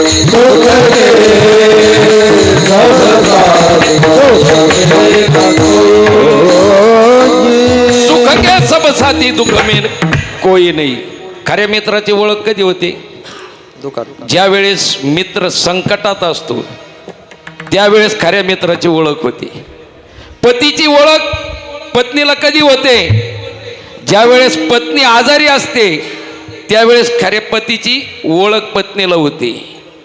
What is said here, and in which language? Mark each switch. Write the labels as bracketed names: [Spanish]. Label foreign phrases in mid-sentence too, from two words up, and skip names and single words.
[Hindi] सुख के सब साथ सुख के सब साथी दुःख में कोई नाही. [Marathi] खऱ्या मित्राची ओळख कधी होते? ज्या वेळेस मित्र संकटात असतो त्यावेळेस खऱ्या मित्राची ओळख होते. पतीची ओळख पत्नीला कधी होते? ज्या वेळेस पत्नी आजारी असते त्यावेळेस खऱ्या पतीची ओळख पत्नीला होते.